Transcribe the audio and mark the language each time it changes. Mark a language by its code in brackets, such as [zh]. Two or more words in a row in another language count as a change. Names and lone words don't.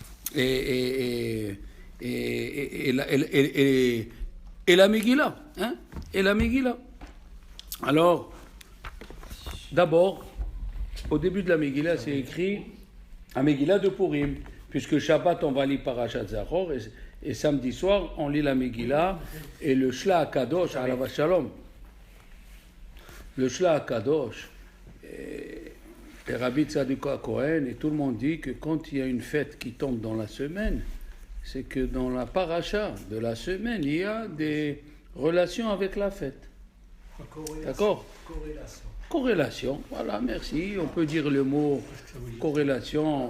[fr] Et la Megillah. Hein? Et la Megillah. Alors, d'abord, au début de la Megillah, c'est écrit la Megillah de Purim, puisque Shabbat, on va lire Parashat Zachor, et samedi soir, on lit la Megillah, et le Shla HaKadosh, [he] עליו השלום. [fr] Le Shla HaKadosh, et Rabbi Tzadok Cohen, et tout le monde dit que quand il y a une fête qui tombe dans la semaine, c'est que dans la paracha de la semaine, il y a des relations avec la fête. D'accord ? Corrélation, voilà, merci. On peut dire le mot corrélation.